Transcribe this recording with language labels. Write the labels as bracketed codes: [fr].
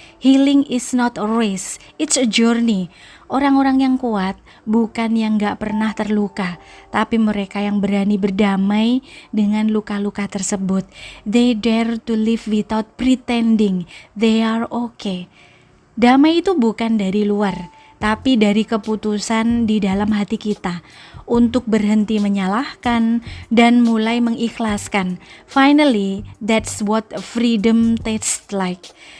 [en] Healing is not a race, it's a journey. [id] Orang-orang yang kuat bukan yang gak pernah terluka, tapi mereka yang berani berdamai dengan luka-luka tersebut. [en] They dare to live without pretending they are okay. [id] Damai itu bukan dari luar, tapi dari keputusan di dalam hati kita untuk berhenti menyalahkan dan mulai mengikhlaskan. [en] Finally, that's what freedom tastes like.